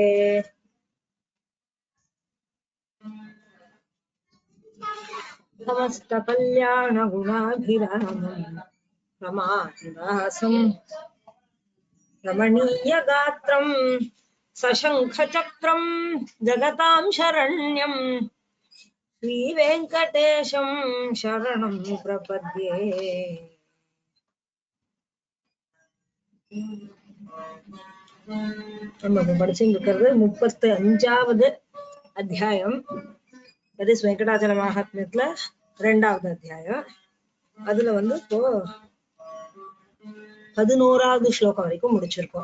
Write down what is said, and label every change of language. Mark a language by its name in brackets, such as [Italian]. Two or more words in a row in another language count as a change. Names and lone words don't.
[Sanskrit] समस्तकल्याणगुणाभिरामं रमादिवासं रमणीयगात्रं सशङ्खचक्रं जगतां शरण्यं श्रीवेङ्कटेशं शरणं प्रपद्ये। [Tamil] நம்ம படிச்சுட்டு இருக்கிறது 35வது அத்தியாயம். அது வெங்கடாச்சல மகாத்மியத்துல 2வது அத்தியாயம். அதுல இப்போ 11வது ஸ்லோகம் வரைக்கும் முடிச்சிருக்கோம்.